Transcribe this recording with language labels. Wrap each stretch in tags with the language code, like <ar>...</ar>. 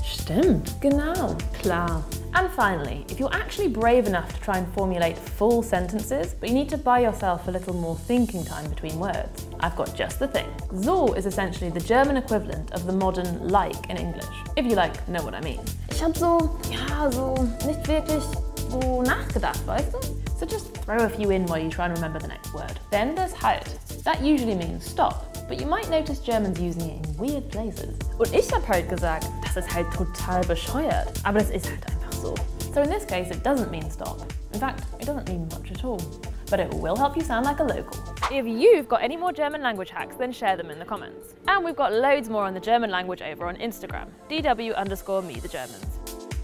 <de>Stimmt, genau, klar.</de> <en>And finally, if you're actually brave enough to try and formulate full sentences, but you need to buy yourself a little more thinking time between words, I've got just the thing. So is essentially the German equivalent of the modern like in English, if you know what I mean.</en> <de>Ich hab so nicht wirklich so nachgedacht, weißt du?</de> <en>So just throw a few in while you try and remember the next word. Then there's halt. That usually means stop, but you might notice Germans using it in weird places.</en> <de>Und ich hab halt gesagt, das ist halt total bescheuert, aber das ist halt einfach so.</de> <en>So in this case, it doesn't mean stop. In fact, it doesn't mean much at all. But it will help you sound like a local. If you've got any more German language hacks, then share them in the comments. And we've got loads more on the German language over on Instagram, DW_me the Germans.</en>